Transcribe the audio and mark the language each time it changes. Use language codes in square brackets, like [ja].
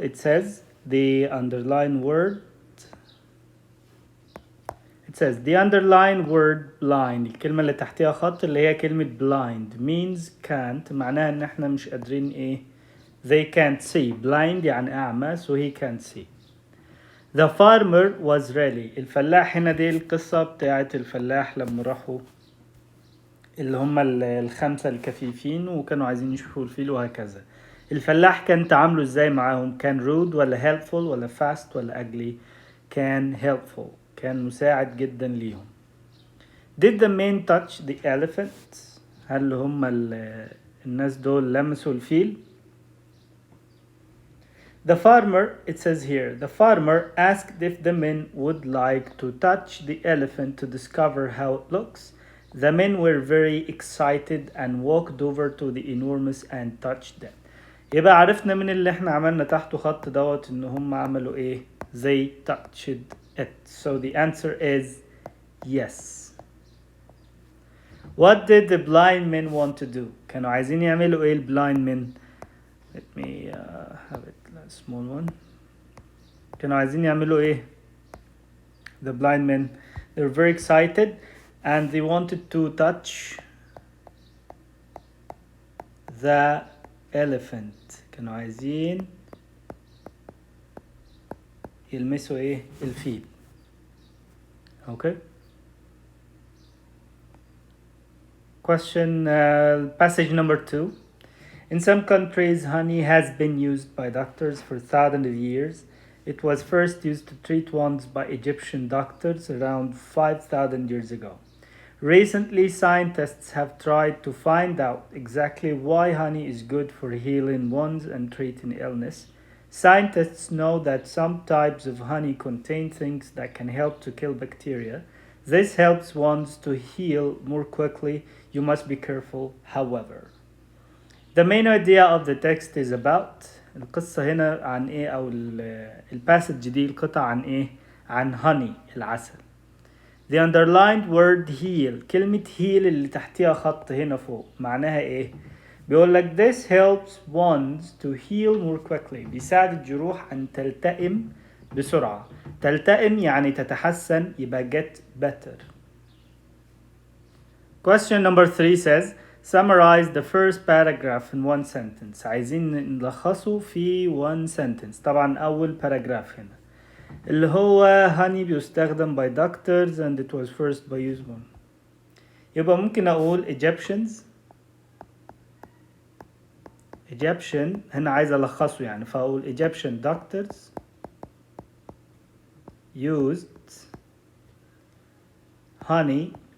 [en] It says the underlined word. It says the underlined word blind. [ar] الكلمة اللي تحتها خط اللي هي كلمة [en] blind means can't. [ar] معناها ان احنا مش قادرين ايه. [en] They can't see. Blind [ar] يعني أعمى, [en] so he can't see. The farmer was really. [ar] الفلاح هنا دي القصة بتاعت الفلاح لما راحوا اللي هم الخمسة الكفيفين وكانوا عايزين يشوفوا الفيل وهكذا. الفلاح كان تعامله ازاي معاهم؟ كان rude ولا helpful ولا fast ولا ugly؟ كان helpful. كان مساعد جدا ليهم. [en] Did the men touch the elephant؟ [ar] هل هم الناس دول لمسوا الفيل؟ [en] The farmer, it says here, the farmer asked if the men would like to touch the elephant to discover how it looks. The men were very excited and walked over to the enormous and touched them. [ar] يبقى عرفنا من اللي احنا عملنا تحته خط دوت ان هم عملوا ايه؟ [en] They touched it. So the answer is yes. What did the blind men want to do? [ar] كانوا عايزين يعملوا ايه blind men? [en] Let me have it a small one. [ar] كانوا عايزين يعملوا ايه? [en] The blind men, they were very excited and they wanted to touch the elephant. [ar] كانوا عايزين يلمسوا ايه؟ الفيل. Okay. [en] Question passage number 2. In some countries, honey has been used by doctors for thousands of years. It was first used to treat wounds by Egyptian doctors around 5,000 years ago. Recently, scientists have tried to find out exactly why honey is good for healing wounds and treating illness. Scientists know that some types of honey contain things that can help to kill bacteria. This helps wounds to heal more quickly. You must be careful, however. The main idea of the text is about [ar] القصة هنا عن ايه او الباسج دي القطع عن ايه عن honey العسل. [en] The underlined word heal. [ar] كلمة heal اللي تحتها خط هنا فوق معناها ايه؟ بيقول لك [en] this helps wounds to heal more quickly. [ar] بيساعد الجروح أن تلتئم بسرعة. تلتئم يعني تتحسن يبقى get better. [en] Question number 3 says summarize the first paragraph in one sentence. [ar] عايزين نلخصه في one sentence. طبعا أول [en] paragraph هنا [ar] اللي هو [en] honey [ar] بيستخدم [en] by doctors and it was first by used one. [ar] يبقى ممكن أقول Egyptian هنا عايز ألخصه يعني فأقول [en] Egyptian doctors used honey